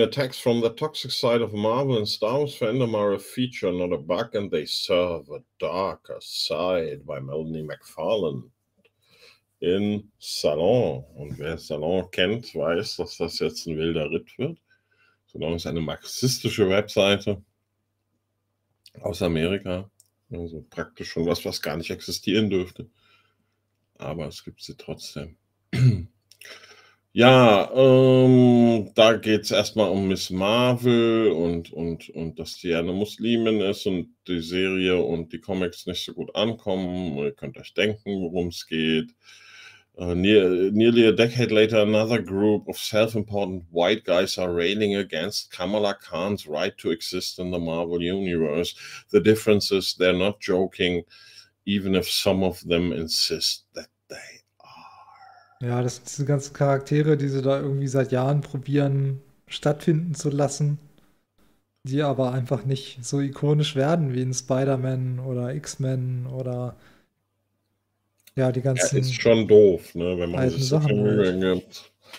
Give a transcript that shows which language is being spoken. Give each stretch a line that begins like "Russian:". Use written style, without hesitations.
English: Attacks from the toxic side of Marvel and Star Wars fandom are a feature, not a bug, and they serve a darker side by Melanie McFarlane in Salon.
German: Und wer Salon kennt, weiß, dass das jetzt ein wilder Ritt wird. Salon ist eine marxistische Webseite aus Amerika. Also praktisch schon was gar nicht existieren dürfte. Aber es gibt sie trotzdem. Ja, da geht es erstmal um Miss Marvel und dass die eine Muslimin ist und die Serie und die Comics nicht so gut ankommen. Ihr könnt euch denken, worum es geht.
English: Nearly a decade later, another group of self-important white guys are railing against Kamala Khan's right to exist in the Marvel Universe. The difference is they're not joking, even if some of them insist that they.
German: Ja, das sind diese ganzen Charaktere, die sie da irgendwie seit Jahren probieren, stattfinden zu lassen, die aber einfach nicht so ikonisch werden wie in Spider-Man oder X-Men oder ja, die ganzen. Ja, ist schon doof, ne, wenn man sich so Sachen Mühe gibt.